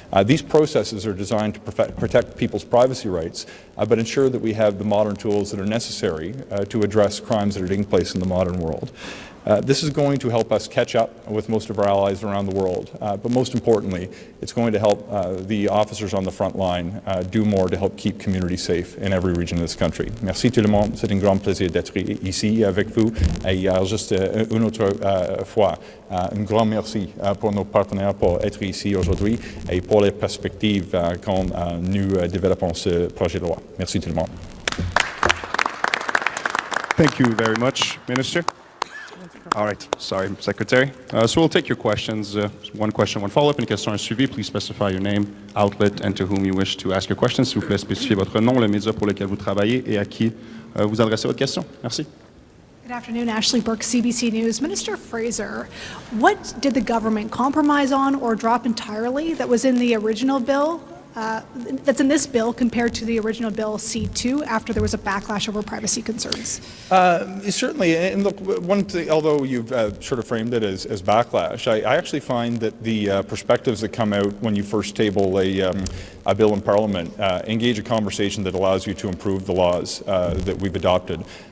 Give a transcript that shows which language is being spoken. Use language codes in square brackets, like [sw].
[en] These processes are designed to protect people's privacy rights, but ensure that we have the modern tools that are necessary to address crimes that are taking place in the modern world. This is going to help us catch up with most of our allies around the world, but most importantly, it's going to help the officers on the front line do more to help keep communities safe in every region of this country. [fr] Merci tout le monde, c'est un grand plaisir d'être ici avec vous. Et juste une autre fois, un grand merci pour nos partenaires pour être ici aujourd'hui et pour les perspectives quand nous développons ce projet de loi. Merci tout le monde. [en] Thank you very much, Minister. All right, sorry, Secretary. So we'll take your questions. One question, one follow-up. [fr] Une question, un suivi. [en] Please specify your name, outlet, and to whom you wish to ask your question. [fr] S'il vous plaît, spécifiez votre nom, le média pour lequel vous travaillez et à qui vous adressez votre question. Merci. [en] Good afternoon, Ashley Burke, CBC News. Minister Fraser, what did the government compromise on or drop entirely that was in the original bill? That's in this bill compared to the original bill C2 after there was a backlash over privacy concerns? Certainly, and look, one thing, although you've sort of framed it as backlash, I actually find that the perspectives that come out when you first table a bill in Parliament engage a conversation that allows you to improve the laws that we've adopted.